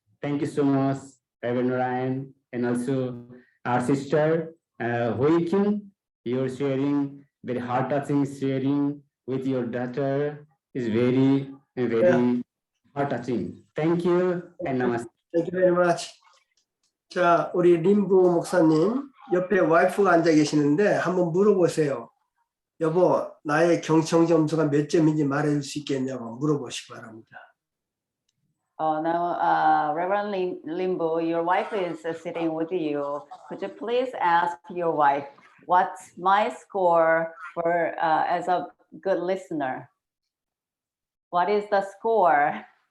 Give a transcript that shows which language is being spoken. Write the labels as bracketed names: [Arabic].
[English] Thank you so much, Reverend Ryan, and also our sister Hui Kim. Your sharing, very heart-touching sharing with your daughter is very heart-touching. Thank you and namaste. Thank you very much. [Korean] 자, 우리 림부 목사님 옆에 와이프가 앉아 계시는데 한번 물어보세요. 여보, 나의 경청 점수가 몇 점인지 말해줄 수 있겠냐고 물어보시기 바랍니다. [English] Oh, now, Reverend Limbo, your wife is sitting with you. Could you please ask your wife, what's my score for as a good listener? What is the score?